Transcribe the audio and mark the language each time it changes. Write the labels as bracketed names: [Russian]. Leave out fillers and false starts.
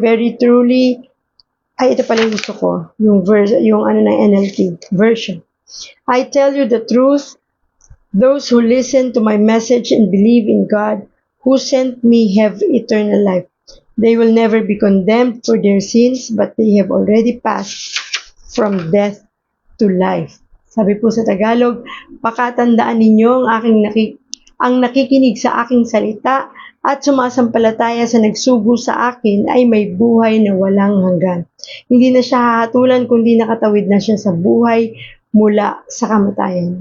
[Filipino] Very truly, ay ito pala yung gusto ko. Yung verse, yung ano ng NLT version. I tell you the truth. [English] Those who listen to my message and believe in God who sent me have eternal life. They will never be condemned for their sins, but they have already passed from death to life. [Filipino] Sabi po sa Tagalog, pakatandaan ninyo ang nakikinig sa aking salita at sumasampalataya sa nagsugo sa akin ay may buhay na walang hanggan. Hindi na siya hahatulan kundi nakatawid na siya sa buhay mula sa kamatayan.